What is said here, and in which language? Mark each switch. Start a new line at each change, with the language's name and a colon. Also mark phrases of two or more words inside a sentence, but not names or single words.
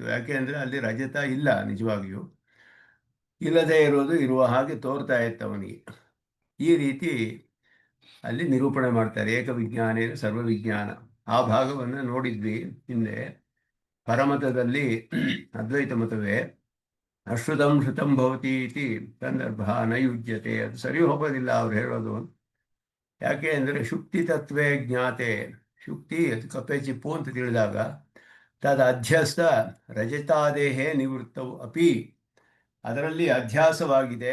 Kannada: ಯಾಕೆಂದರೆ ಅಲ್ಲಿ ರಜತ ಇಲ್ಲ, ನಿಜವಾಗಿಯೂ ಇಲ್ಲದೇ ಇರೋದು ಇರುವ ಹಾಗೆ ತೋರ್ತಾ ಇತ್ತು ಅವನಿಗೆ. ಈ ರೀತಿ ಅಲ್ಲಿ ನಿರೂಪಣೆ ಮಾಡ್ತಾರೆ.
Sanskrit: ಏಕವಿಜ್ಞಾನೇನ ಸರ್ವವಿಜ್ಞಾನ.
Kannada: ಆ ಭಾಗವನ್ನು ನೋಡಿದ್ವಿ ಹಿಂದೆ. ಪರಮತದಲ್ಲಿ ಅದ್ವೈತ ಮತವೇ
Sanskrit: ಅಶ್ರುತಂ ಶ್ರುತಂ ಭವತಿ ಇತಿ ಸಂದರ್ಭ ನಯುಜ್ಯತೆ.
Kannada: ಅದು ಸರಿ ಹೋಗೋದಿಲ್ಲ ಅವ್ರು ಹೇಳೋದು. ಯಾಕೆ ಅಂದರೆ
Sanskrit: ಶುಕ್ತಿ ತತ್ವೇ ಜ್ಞಾತೆ.
Kannada: ಶುಕ್ತಿ ಅದು ಕಪ್ಪೆ ಚಿಪ್ಪು ಅಂತ ತಿಳಿದಾಗ
Sanskrit: ತದ ಅಧ್ಯಸ್ಥ ರಜತಾದೇಹೇ ನಿವೃತ್ತವು ಅಪಿ,
Kannada: ಅದರಲ್ಲಿ ಅಧ್ಯಾಸವಾಗಿದೆ.